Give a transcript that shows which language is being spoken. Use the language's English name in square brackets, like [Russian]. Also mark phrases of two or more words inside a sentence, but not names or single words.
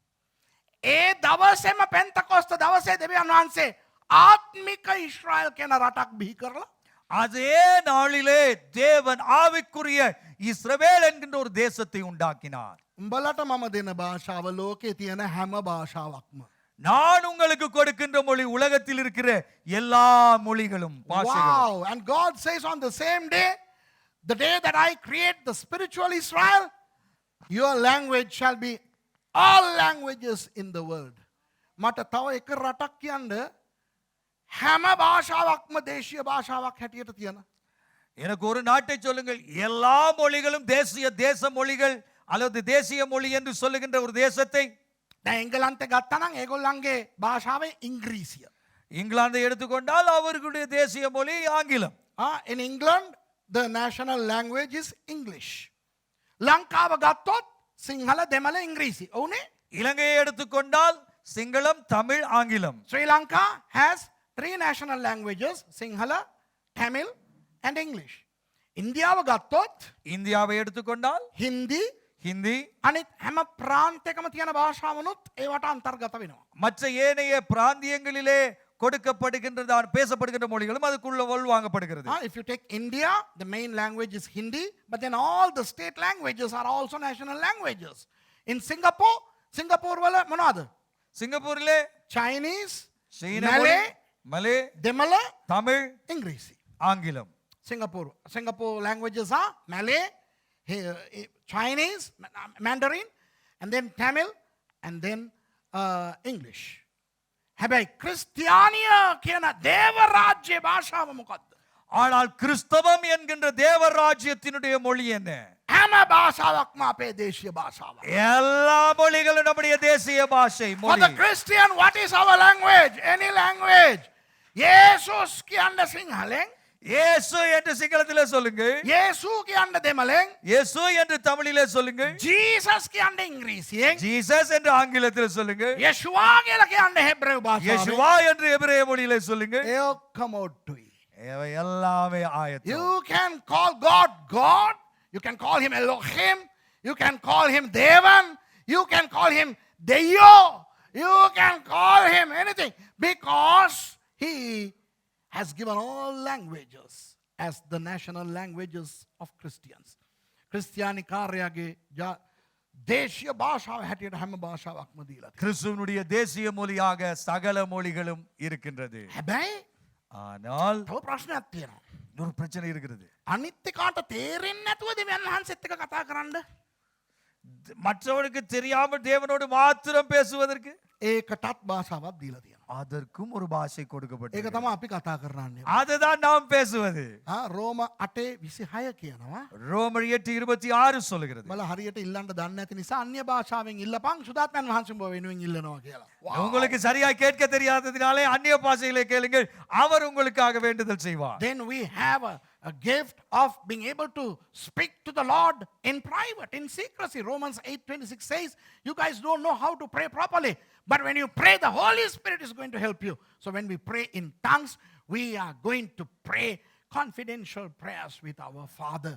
[Sinhala] ඒ දවසේම පෙන්තකොස්ත දවසේ දෙවියන් වහන්සේ ආත්මික ඊශ්‍රායල් කියන රටක් බිහි කරලා [Tamil] அதே நாளிலே தேவன் ஆவிக்குரிய இஸ்ரவேல் என்கின்ற ஒரு தேசத்தை உண்டாக்கினார். [Sinhala] උඹලට මම දෙන භාෂාව ලෝකේ තියෙන හැම භාෂාවක්ම. [Tamil] நான் உங்களுக்கு கொடுக்கின்ற மொழி உலகத்தில் இருக்கிற எல்லா மொழிகளும் பாஷைகளும். [English] Wow. And God says on the same day, the day that I create the spiritual Israel, your language shall be all languages in the world. [Sinhala] මට තව එක රටක් කියන්න හැම භාෂාවක්ම දේශීය භාෂාවක් හැටියට තියෙන. [Tamil] எனக்கு ஒரு நாட்டை சொல்லுங்கள், எல்லா மொழிகளும் தேச மொழிகள் அல்லது தேசிய மொழி என்று சொல்லுகின்ற ஒரு தேசத்தை. [Sinhala] දැන් එංගලන්තේ ගත්තා නම් ඒගොල්ලන්ගේ භාෂාවේ ඉංග්‍රීසිය. [Tamil] இங்கிலாந்தை எடுத்துக்கொண்டால் அவர்களுடைய தேசிய மொழி ஆங்கிலம். [English] In England, the national language is English. [Sinhala] ලංකාව ගත්තොත් සිංහල දෙමළ ඉංග්‍රීසි. ඔව්නේ? [Tamil] இலங்கையை எடுத்துக்கொண்டால் சிங்களம், தமிழ், ஆங்கிலம். [English] Sri Lanka has 3 national languages, Sinhala, Tamil and English. [Sinhala] ඉන්දියාව ගත්තොත් [Tamil] இந்தியாவை எடுத்துக்கொண்டால் [Sinhala] හින්දි [Tamil] ஹிந்தி, [Sinhala] අනිත් හැම ප්‍රාන්තයකම තියෙන භාෂාවනුත් ඒවට අන්තර්ගත වෙනවා. [Tamil] மற்ற ஏனைய பிராந்தியங்களிலே கொடுக்கப்படுகின்றதான பேசப்படுகின்ற மொழிகளும் அதுக்குள்ள உள்வாங்கப்படுகிறது. [English] If you take India, the main language is Hindi, but then all the state languages are also national languages. [Sinhala] In Singapore වල මොනවද? [Tamil] சிங்கப்பூரிலே Chinese, சீன மொழி, மலே, [Sinhala] දෙමළ, [Tamil] தமிழ், [Sinhala] ඉංග්‍රීසි. [Tamil] ஆங்கிலம். [English] Singapore languages are Malay, Chinese, Mandarin, and then Tamil, and then English. [Sinhala] හැබැයි ක්‍රිස්තියානිය කියන දේව රාජ්‍ය භාෂාව මොකක්ද? [Tamil] ஆனால் கிறிஸ்தவம் என்கின்ற தேவராஜ்யத்தினுடைய மொழி என்ன? [Sinhala] හැම භාෂාවක්ම අපේ දේශීය භාෂාව. [Tamil] எல்லா மொழிகளும் நம்முடைய தேசிய பாஷை [English] For [Tamil] மொழி. [English] the Christian, what is our language? Any language. [Sinhala] යේසුස් කියන්න සිංහලෙන්, [Tamil] இயேசு என்று சிங்களத்திலே சொல்லுங்க, [Sinhala] යේසු කියන්න දෙමළෙන්, [Tamil] இயேசு என்று தமிழிலே சொல்லுங்க, [Sinhala] ජීසස් කියන්න ඉංග්‍රීසියෙන්, [Tamil] ஜீசஸ் என்று ஆங்கிலத்திலே சொல்லுங்க, [Sinhala] යේෂුවා කියලා කියන්න හෙබ්‍රෙව් භාෂාවෙන්. [Tamil] யேசுவா என்று எபிரேய மொழியிலே சொல்லுங்க. [Sinhala] ඒ ඔක්කොම ඔට්ටුයි. [Tamil] இவை எல்லாமே ஆயத்தம். [English] You can call God God. You can call him Elohim. You can call him Devan. You can call him Deyo. You can call him anything because he has given all languages as the national languages of Christians. [Sinhala] Christiani කාර්යගේ දේශීය භාෂාව හැටියට හැම භාෂාවක්ම දීලා තියෙනවා. [Tamil] கிறிஸ்துவனுடைய தேசிய மொழியாக சகல மொழிகளும் இருக்கின்றது. [Sinhala] හැබැයි [Tamil] ஆனால் [Sinhala] තව ප්‍රශ්නයක් තියෙනවා. [Tamil] ஒரு பிரச்சனை இருக்கிறது. [Sinhala] අනිත් එකාට තේරෙන්නේ නැතුව දෙවියන් වහන්සේත් එක්ක කතා කරන්න [Tamil] மற்றவனுக்கு தெரியாமல் தேவனோடு மாத்திரம் பேசுவதற்கு [Sinhala] ඒකටත් භාෂාවක් දීලා තියෙනවා. [Tamil] அதற்கும் ஒரு பாஷை [Sinhala] ඒක [Tamil] கொடுக்கப்பட்டது. [Sinhala] තමයි අපි කතා කරන්නේ. [Tamil] அதுதான் நாம் பேசுவது. [Sinhala] රෝම 8:26 කියනවා. [Tamil] ரோமர் 8:26 சொல்லுகிறது. [Sinhala] මල හරියට ඉල්ලන්න දන්නේ නැති නිසා අන්‍ය භාෂාවෙන් ඉල්ලපන් සුදාත්මයන් වහන්සේ උඹ වෙනුවෙන් ඉල්ලනවා කියලා. [Tamil] உங்களுக்கு சரியாய் கேட்க தெரியாததினாலே அந்நிய பாஷையிலே கேளுங்கள், அவர் உங்களுக்காக வேண்டுதல் செய்வார். [English] Then we have a gift of being able to speak to the Lord in private, in secrecy. Romans 8:26 says, you guys don't know how to pray properly. But when you pray, the Holy Spirit is going to help you. So when we pray in tongues, we are going to pray confidential prayers with our Father.